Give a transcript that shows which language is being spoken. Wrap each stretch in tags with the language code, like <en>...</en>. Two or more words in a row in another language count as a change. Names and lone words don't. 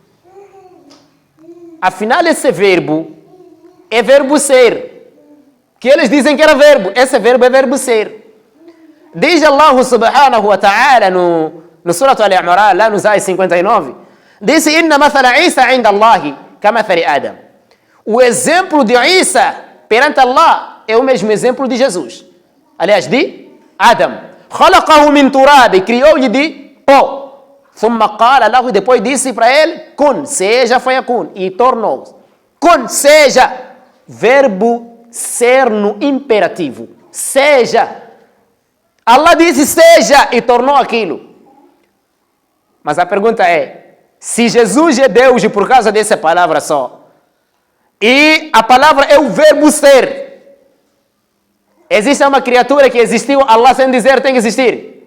<pt>Afinal, esse verbo é verbo ser. Que eles dizem que era verbo. Esse verbo é verbo ser. Diz</pt> <ar>الله سبحانه وتعالى</ar> <pt>no Surah Al-Imran, lá no Zay 59, Disse,</pt> <ar>إن مثل عيسى عند الله كمثل آدم.</ar> <pt>O exemplo de Isa perante Allah é o mesmo exemplo de Jesus. Aliás, de Adam.</pt> <ar>خلقه من تراب,</ar> <pt>criou-lhe de pó.</pt> <ar>ثم قال له,</ar> <pt>e depois disse para ele, kun, seja, fayakun, e tornou. Kun, seja, verbo ser no imperativo. Seja. Allah disse seja e tornou aquilo. Mas a pergunta é, se Jesus é Deus e por causa dessa palavra só, e a palavra é o verbo ser, existe uma criatura que existiu, Allah sem dizer tem que existir?</pt>